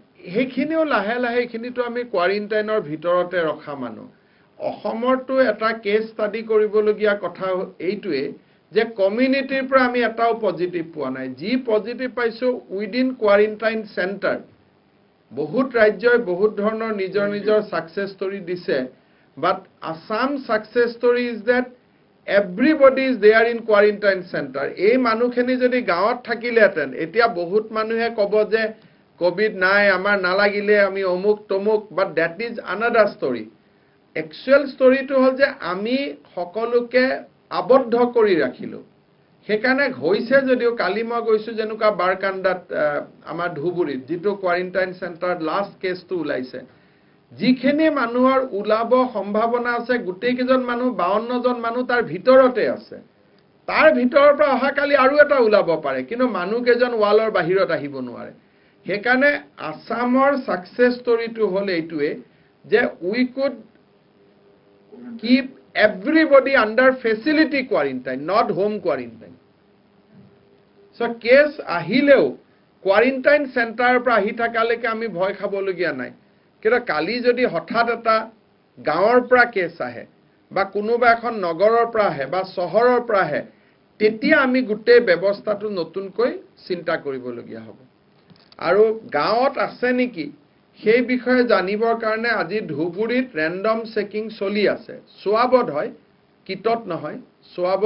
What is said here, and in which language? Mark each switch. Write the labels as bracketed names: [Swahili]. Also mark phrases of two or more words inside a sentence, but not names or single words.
[Assamese] হেখিনিও লাহে লাহে হেখিনিতো আমি কোৱাৰেণ্টাইনৰ ভিতৰতে ৰখা মানুহ অসমৰটো এটা [English] case study [Assamese] কৰিবলগীয়া কথা এইটোৱে যে কমিউনিটিৰ পৰা আমি এটাও পজিটিভ পোৱা নাই যি পজিটিভ পাইছো [English] within quarantine center [Assamese] বহুত ৰাজ্যই বহুত ধৰণৰ নিজৰ নিজৰ [English] success story [Assamese] দিছে [English] but Assam success story is that everybody is there in quarantine center [Assamese] এই মানুহখিনি যদি গাঁৱত থাকিলেহেঁতেন এতিয়া বহুত মানুহে ক'ব যে কোভিড নাই আমাৰ নালাগিলে আমি অমুক তমুক [English] but that is another story [Assamese] একচুৱেল ষ্টৰীটো হ'ল যে আমি সকলোকে আবদ্ধ কৰি ৰাখিলো সেইকাৰণে হৈছে যদিও কালি মই গৈছো যেনেকুৱা বাৰকান্দাত আমাৰ ধুবুৰীত যিটো [English] quarantine center [Assamese] লাষ্ট কেছটো ওলাইছে যিখিনি মানুহৰ উলাব সম্ভাৱনা আছে গোটেই কেজন মানুহ 52 জন মানুহ তাৰ ভিতৰতে আছে তাৰ ভিতৰৰ পৰা অহা কালি আৰু এটা উলাব পাৰে কিন্তু মানুহ কেজন ওয়ালৰ বাহিৰত আহিব নোৱাৰে সেইকাৰণে আসামৰ সাকসেস ষ্টৰীটো হ'ল এইটোৱে যে [English] we could keep everybody under facility quarantine not home quarantine so case [Assamese] আহিলেও [English] quarantine center [Assamese] পৰা আহি থাকালৈকে আমি ভয় খাবলগীয়া নাই কিন্তু কালি যদি হঠাৎ এটা গাঁৱৰ পৰা কেছ আহে বা কোনোবা এখন নগৰৰ পৰা আহে বা চহৰৰ পৰা আহে তেতিয়া আমি গোটেই ব্যৱস্থাটো নতুনকৈ চিন্তা কৰিবলগীয়া হ'ব আৰু গাঁৱত আছে নেকি সেই বিষয়ে জানিবৰ কাৰণে আজি ধুবুৰীত [English] random checking [Assamese] চলি আছে সোৱাবত হয় কিটত নহয় সোৱাবৰ